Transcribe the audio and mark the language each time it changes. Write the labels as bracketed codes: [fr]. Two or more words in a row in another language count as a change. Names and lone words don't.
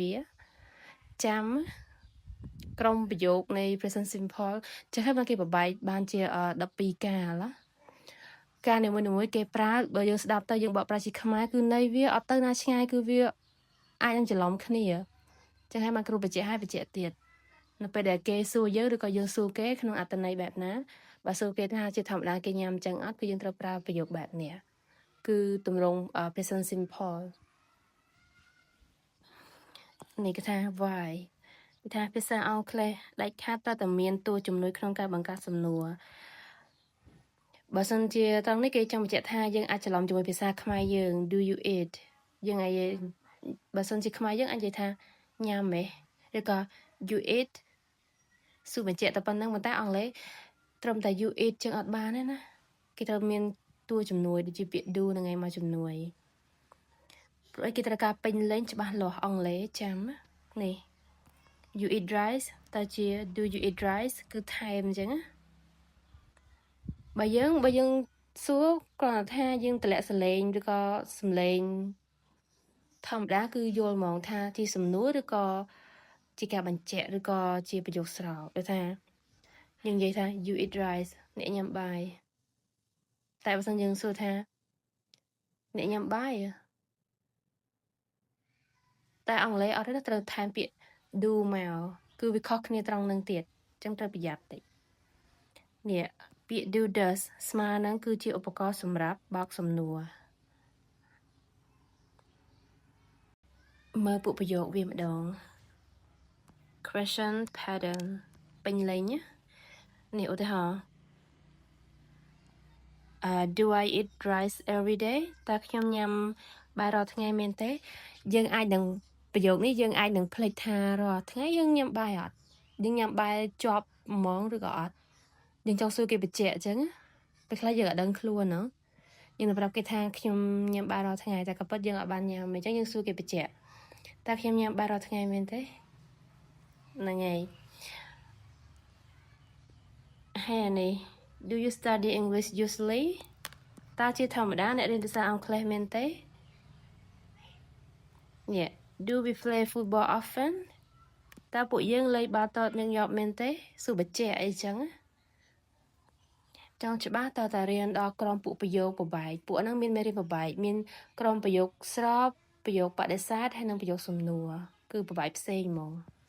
[km] វាចាំក្រុមប្រយោគនៃ [en] present simple [km] ចឹងហើយគេប្របែកបានជា12កាលណាការនីមួយៗគេប្រើបើយើងស្ដាប់ទៅយើងបកប្រែជាខ្មែរគឺន័យវាអត់ទៅណាឆ្ងាយគឺវាអាចនឹងច្រឡំគ្នាចឹងហើយបានគ្រូបញ្ជាក់ឲ្យបញ្ជាក់ទៀតនៅពេលដែលគេសួរយើងឬក៏យើងសួរគេក្នុងអត្ថន័យបែបណាបើសួរគេថាជាធម្មតាគេញ៉ាំចឹងអត់គឺយើងត្រូវប្រើប្រយោគបែបនេះគឺទម្រង់ [en] present simple [km] នេះគេថា why គេថាភាសាអង់គ្លេសដាច់ខាតត្រូវតែមានតួជំនួយក្នុងការបង្កើតសំណួរបើសិនជាត្រង់នេះគេចង់បញ្ជាក់ថាយើងអាចច្រឡំជាមួយភាសាខ្មែរយើង [en] do you eat [km] យើងអាច បើសិនជាខ្មែរយើងអាចនិយាយថាញ៉ាំហ៎ឬក៏ [en] you eat [km] សួរបញ្ជាក់តែប៉ុណ្្នឹងប៉ុន្តែអង់គ្លេសត្រឹមតែ [en] you eat [km] ចឹងអត់បានទេណាគេត្រូវ មានតួជំនួយដូចជាពាក្យ do នឹងឯងមកជំនួយព្រោះគេត្រូវការពេញលេញច្បាស់លាស់អង់គ្លេសចាំនេះ [en] you eat rice [km] តើជា [en] do you eat rice [km] គឺថែមអញ្ចឹងណាបើយើងសួរគ្រាន់តែថាយើងតម្លាក់សលេងឬក៏សំឡេងធម្មតាគឺយល់ហ្មងថាជាសំណួរឬក៏ជាការបញ្ជាក់ឬក៏ជាប្រយោគស្រោចដូចថាយើងនិយាយថា [en] you eat rice [km] អ្នកញ៉ាំបាយតែបើសិនយើងសួរថាអ្នកញ៉ាំបាយ តែអង់គ្លេសអត់ទេត្រូវថែមពាក្យ do មកគឺវាខុសគ្នាត្រង់នឹងទៀតអញ្ចឹងត្រូវប្រយ័ត្នតិចនេះពាក្យ [en] do does [km] ស្មើនឹងគឺជាឧបករណ៍សម្រាប់បោកសំណួរ មើលពួកប្រយោគវាម្ដង [en] question pattern [km] ពេញលេញនេះឧទាហរណ៍ [en] do I eat rice every day [km] តើខ្ញុំ ញ៉ាំបាយរាល់ថ្ងៃមែនទេយើងអាចនឹងប្រយោគនេះយើងអាចនឹងភ្លេចថារាល់ថ្ងៃយើងញ៉ាំបាយអត់យើងញ៉ាំបាយជាប់ហ្មងឬក៏អត់យើងចង់សួរគេបញ្ជាក់អញ្ចឹងពេលខ្លះយើងអត់ដឹងខ្លួនណាយើងទៅប្រាប់គេថាខ្ញុំញ៉ាំបាយរាល់ថ្ងៃតែក៏ពិតយើងអត់បានញ៉ាំអញ្ចឹងយើងសួរគេបញ្ជាក់តើខ្ញុំញ៉ាំបាយរាល់ថ្ងៃមែនទេហ្នឹងហើយ ហើយនេះ [en] do you study English usually [km] តើជាធម្មតាអ្នករៀនភាសាអង់គ្លេសមែនទេ Yeah [en] do we play football often [km] តើពួកយើងលេងបាល់ទាត់ញឹកញាប់មែនទេសួរបញ្ជាក់អីចឹងចង់ច្បាស់តើតារៀនដល់ក្រុមពួកប្រយោគប្របែកពួកហ្នឹងមានមេរៀនប្របែកមានក្រុមប្រយោគស្របប្រយោគបដិសេធហើយនិងប្រយោគសំណួរគឺប្របែកផ្សេងហ្មង